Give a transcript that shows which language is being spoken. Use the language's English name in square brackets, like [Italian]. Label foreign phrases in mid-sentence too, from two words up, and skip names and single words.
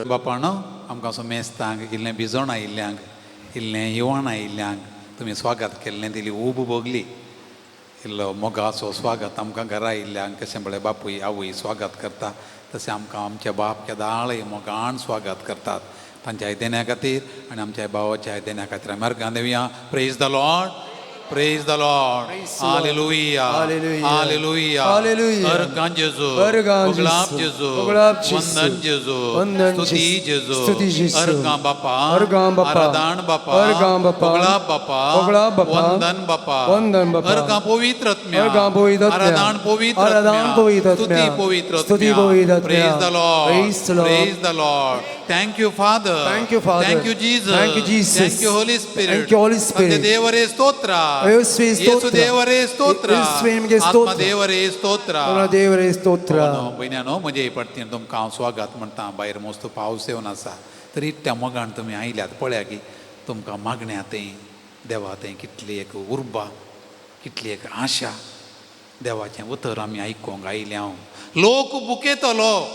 [Konkani] बापाणो आमकां असो मेस्तांक इल्लें भिजोण आयिल्ल्यांक इल्लें येवण आयिल्ल्यांक तुमी स्वागत केल्लें दिली उब भोगली इल्लो मोगाचो स्वागत आमकां घरा आयिल्ल्यांक कशें बळें बापूय आवय स्वागत करता तशें आमकां आमचे बाप केदाळय मोगान स्वागत करतात तांच्या आयदनां खातीर आनी आमच्या भावाच्या आयदनां खातीर आमी अर्गां देवया [English] Praise the Lord Praise the Lord. Hallelujah. Hallelujah. Hallelujah. [Konkani] Argan Jesu. Puglap Jesu. Vandan Jesu. Stuti Jesu. Jesu. Argan Bapa. Aradan Bapa. Puglap Bapa. Vandan Bapa. Argan Povitratmya. Aradan Povitratmya. Stuti Povitratmya. [English] Praise the Lord. Praise the Lord. Thank you, Father. Thank you, Father. Thank you, Jesus. Thank you, Jesus. Thank you, Holy Spirit. Thank you, Holy Spirit. [Kannada] ದೇವರೇ ಸ್ತೋತ್ರ ಯೇಸು ದೇವರೇ ಸ್ತೋತ್ರ ಆತ್ಮ ದೇವರೇ ಸ್ತೋತ್ರ ದೇವರೇ ಸ್ತೋತ್ರ [Konkani] बहिण्यानो मजा पडटी तुमकां हांव स्वागत म्हणटा भायर मस्त पावस येवन आसा तरी त्या मोगान तुमी आयल्यात पळया की तुमकां मागण्या थंय देवा थंय कितली एक उर्बा कितली एक आशा देवाचें उतर आमी आयकूंक आयले हांव लोक बुकेतलो